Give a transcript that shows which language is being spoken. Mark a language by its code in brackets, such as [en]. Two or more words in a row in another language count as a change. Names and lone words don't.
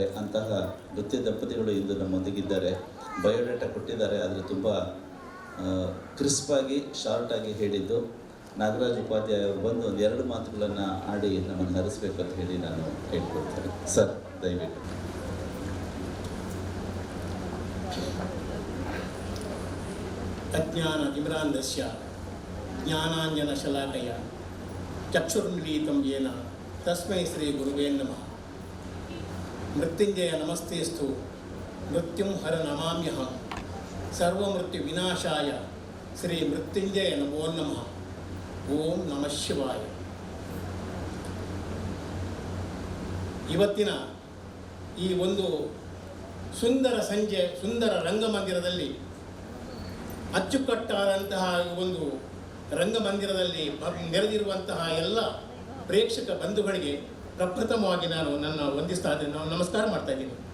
[kn] ಅಂತಹ ನೃತ್ಯ ದಂಪತಿಗಳು ಇಂದು ನಮ್ಮೊಂದಿಗಿದ್ದಾರೆ. ಬಯೋಡೇಟಾ ಕೊಟ್ಟಿದ್ದಾರೆ, ಆದರೆ ತುಂಬ ಕ್ರಿಸ್ಪಾಗಿ ಶಾರ್ಟಾಗಿ ಹೇಳಿದ್ದು. ನಾಗರಾಜ್ ಉಪಾಧ್ಯಾಯ ಅವರು ಬಂದು ಒಂದು 2 ಮಾತುಗಳನ್ನು ಆಡಿ ನಮ್ಮನ್ನು ಹರಿಸ್ಬೇಕು ಅಂತ ಹೇಳಿ ನಾನು ಹೇಳ್ಕೊಡ್ತೇನೆ. ಸರ್ ದಯವಿಟ್ಟು. [sa] ಅಜ್ಞಾನತಿಮಿರಾಂಧಸ್ಯ ಜ್ಞಾನಾಂಜನಶಲಾಕಯ ಚಕ್ಷುರ್ಮಿಲಿತಂ ಯೇನ ತಸ್ಮೈ ಶ್ರೀ ಗುರುವೇ ನಮಃ. ಮೃತ್ಯುಂಜಯ ನಮಸ್ತೇಸ್ತು ಮೃತ್ಯುಂ ಹರ ನಮಾಮ್ಯಹಂ. ಸರ್ವಮೃತ್ಯು ವಿನಾಶಾಯ ಶ್ರೀ ಮೃತ್ಯುಂಜಯ ನಮೋ ನಮಃ. ಓಂ ನಮಃ ಶಿವಾಯ. [kn] ಇವತ್ತಿನ ಈ ಒಂದು ಸುಂದರ ಸಂಜೆ, ಸುಂದರ ರಂಗಮಂದಿರದಲ್ಲಿ, ಅಚ್ಚುಕಟ್ಟಾದಂತಹ ಒಂದು ರಂಗಮಂದಿರದಲ್ಲಿ ನೆರೆದಿರುವಂತಹ ಎಲ್ಲ ಪ್ರೇಕ್ಷಕ ಬಂಧುಗಳಿಗೆ ಪ್ರಪ್ರಥಮವಾಗಿ ನಾನು ವಂದಿಸ್ತಾ ಇದ್ದೇನೆ, ನಾನು ನಮಸ್ಕಾರ ಮಾಡ್ತಾ ಇದ್ದೀನಿ.